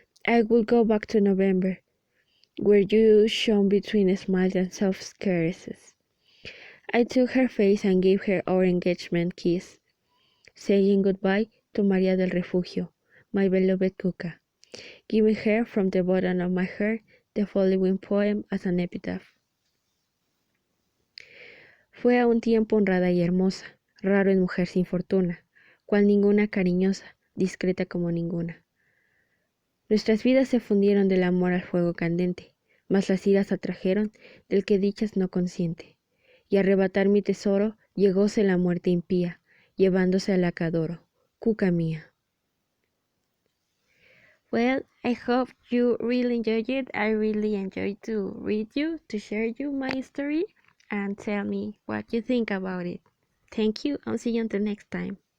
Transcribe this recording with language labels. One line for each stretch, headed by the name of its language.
English: I will go back to November, where you shone between smiles and soft caresses. I took her face and gave her our engagement kiss, saying goodbye to Maria del Refugio, my beloved Cuca, giving her from the bottom of my heart the following poem as an epitaph.
Spanish: Fue a un tiempo honrada y hermosa, raro en mujer sin fortuna, cual ninguna cariñosa, discreta como ninguna. Nuestras vidas se fundieron del amor al fuego candente, mas las iras atrajeron del que dichas no consiente. Y arrebatar mi tesoro llegóse la muerte impía, llevándose a la que adoro, Cuca mía.
English: Well, I hope you really enjoyed it. I really enjoyed to read you, to share you my story, and tell me what you think about it. Thank you, and see you until next time.